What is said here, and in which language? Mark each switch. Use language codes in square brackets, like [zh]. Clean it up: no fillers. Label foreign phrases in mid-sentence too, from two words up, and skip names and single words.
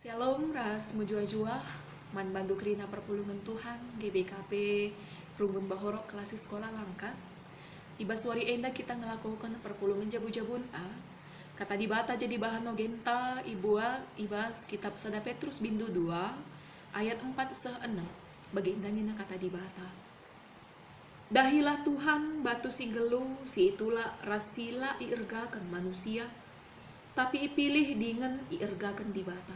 [btx] Shalom ras mujua-jua man bandu kerina perpulungan Tuhan GBKP Runggun Bahorok kelas sekolah langkat. Ibas wari enda kita ngelakukan perpulungan jabu-jabun kata dibata jadi bahan nogenta ibua ibas kitab Sada Petrus bindu 2 ayat 4-6 bagenda nina kata dibata. Dahilah Tuhan batu singgelu si itulah rasila iirgakan manusia tapi ipilih dengan iirgakan dibata.